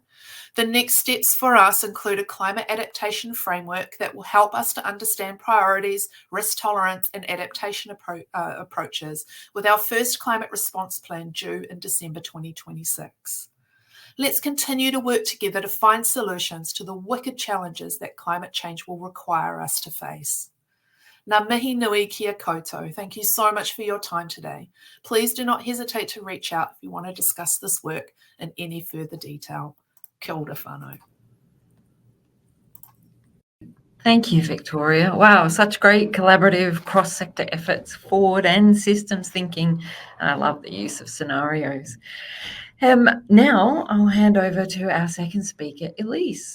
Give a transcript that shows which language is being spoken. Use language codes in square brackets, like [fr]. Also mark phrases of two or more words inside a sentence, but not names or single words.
[en] The next steps for us include a climate adaptation framework that will help us to understand priorities, risk tolerance, and adaptation approaches, with our first climate response plan due in December 2026. Let's continue to work together to find solutions to the wicked challenges that climate change will require us to face. [mi] Ngā mihi nui kia koutou. [en] Thank you so much for your time today. Please do not hesitate to reach out if you want to discuss this work in any further detail. [mi] Kia ora whānau. [en] Thank you, Vicktoria. Wow, such great collaborative cross-sector efforts, forward and systems thinking. And I love the use of scenarios. Now I'll hand over to our second speaker, Elise.